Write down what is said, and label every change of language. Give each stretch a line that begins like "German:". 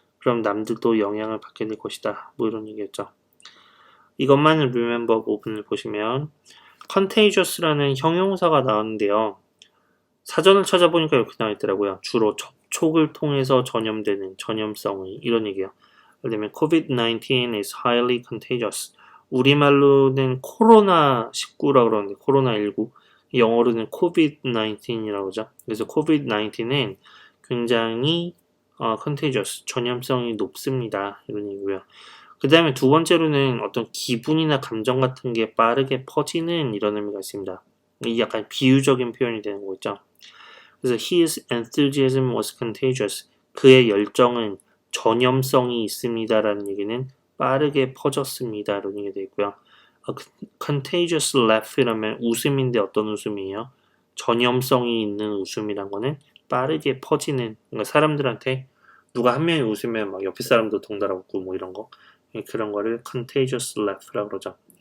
Korean: 그럼 남들도 영향을 받게 될 것이다. 뭐 이런 얘기였죠. 이것만을 remember 부분을 보시면 contagious라는 형용사가 나왔는데요. 사전을 찾아보니까 이렇게 나와 있더라고요. 주로 접촉을 통해서 전염되는 전염성의 이런 얘기예요. 예를 들면
English: COVID-19 is highly contagious.
Korean: 우리말로는 코로나19라고 그러는데 코로나19 영어로는 COVID-19이라고 하죠. 그래서 COVID-19은 굉장히 contagious, 전염성이 높습니다. 이런 얘기고요. 그 다음에 두 번째로는 어떤 기분이나 감정 같은 게 빠르게 퍼지는 이런 의미가 있습니다. 이 약간 비유적인 표현이 되는 거죠. 그래서
English: his enthusiasm was contagious.
Korean: 그의 열정은 전염성이 있습니다라는 얘기는 빠르게 퍼졌습니다. 이런 얘기가 되어 있고요. contagious laugh이라면 웃음인데 어떤 웃음이에요? 전염성이 있는 웃음이란 거는 빠르게 퍼지는, 그러니까 사람들한테 누가 한 명이 웃으면 막 옆에 사람도 동달아 웃고 뭐 이런 거, 그런 거를 contagious laugh라고 그러죠.